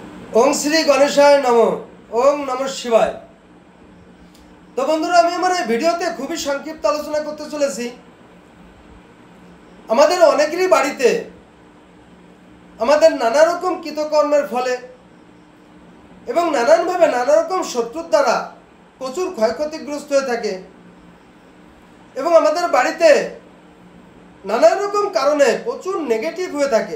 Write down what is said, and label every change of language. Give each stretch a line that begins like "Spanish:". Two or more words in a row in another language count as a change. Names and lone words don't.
Sanskrit: ओम श्री गणेशाय नमो। ओम नमः शिवाय।
Bangla: তো বন্ধুরা আমি আমার এই ভিডিওতে খুবই সংক্ষিপ্ত আলোচনা করতে চলেছি। আমাদের অনেকেরই বাড়িতে আমাদের নানা রকম কৃতকর্মের ফলে এবং নানানভাবে নানা রকম শত্রুর দ্বারা প্রচুর ক্ষয়ক্ষতিগ্রস্ত হয়ে থাকে এবং আমাদের বাড়িতে নানা রকম কারণে প্রচুর নেগেটিভ হয়ে থাকে।